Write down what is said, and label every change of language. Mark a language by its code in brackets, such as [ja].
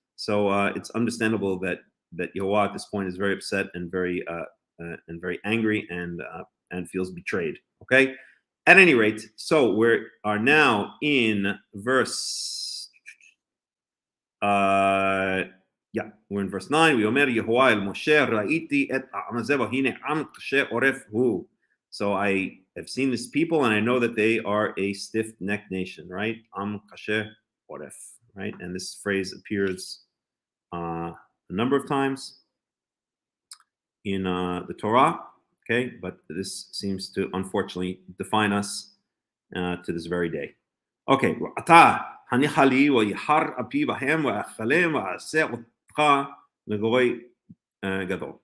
[en] So it's understandable that Yehovah at this point is very upset and very angry and feels betrayed. Okay, at any rate, so we are now in verse. We're in verse 9. [he] ויאמר יהוה אל משה ראיתי את העם הזה והנה עם קשה עורף הוא. [en] So I have seen this people and I know that they are a stiff-necked nation, right? Am kashe oref, right? And this phrase appears a number of times in the Torah, okay? But this seems to unfortunately define us to this very day. [he] Okay, אתה הניחה לי ויחר אפי בהם ואכלם ואעשה אותך לגוי גדול.